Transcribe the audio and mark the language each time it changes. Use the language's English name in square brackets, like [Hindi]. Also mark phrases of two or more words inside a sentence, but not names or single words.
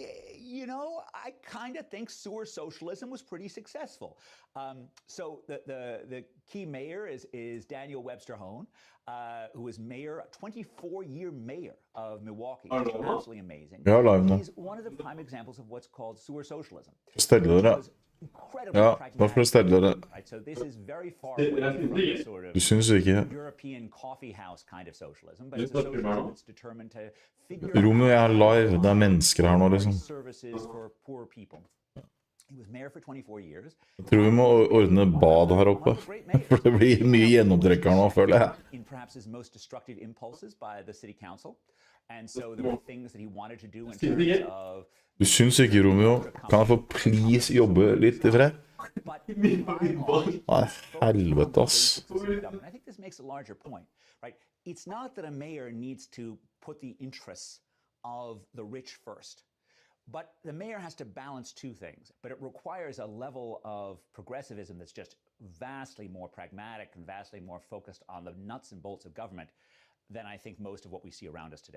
[English] I kind of think sewer socialism was pretty successful. So the key mayor is Daniel Webster Hone, who was mayor, 24-year mayor of Milwaukee. It's absolutely amazing. He's one of the prime examples of what's called sewer socialism. [Norwegian] Ja, da får du stelle det. [English] So this is very far away from the sort of [Norwegian] Du synes ikke? [English] European coffee house kind of socialism, but it's a socialism that's determined to figure [Norwegian] Romeo er live, det er mennesker her nå, liksom. [English] services for poor people. He was mayor for 24 years. [Norwegian] Jeg tror vi må ordne bad her oppe, for det blir mye gjennomtrekker nå, føler jeg. [English] In perhaps his most destructive impulses by the city council, and so there were things that he wanted to do in terms of. [Norwegian] Du synes ikke, Romeo? Kan jeg få please jobbe litt i fred? Nei, helvete, ass. [English] I think this makes a larger point, right? It's not that a mayor needs to put the interests of the rich first, but the mayor has to balance two things. But it requires a level of progressivism that's just vastly more pragmatic and vastly more focused on the nuts and bolts of government than I think most of what we see around us today.